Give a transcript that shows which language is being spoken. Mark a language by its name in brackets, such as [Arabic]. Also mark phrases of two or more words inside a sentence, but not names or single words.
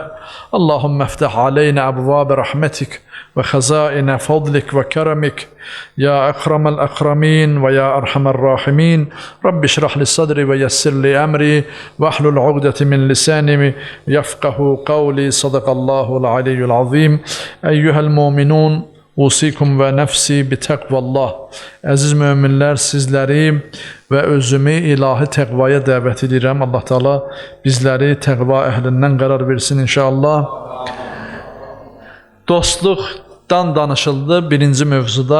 [Arabic] اللهم افتح علينا أبواب رحمتك وخزائن فضلك وكرمك يا أكرم الأكرمين ويا أرحم الراحمين. رب اشرح لي صدري ويسر لي أمري واحلل عقدة من لساني يفقه قولي. صدق الله العلي العظيم. أيها المؤمنون أوصيكم ونفسي بتقوى الله. [Azerbaijani] Əziz möminlər, sizləri və özümü ilahi təqvaya dəvət edirəm. Allah Teala bizləri təqva əhlindən qərar versin inşallah. Dostluqdan danışıldı birinci mövzuda.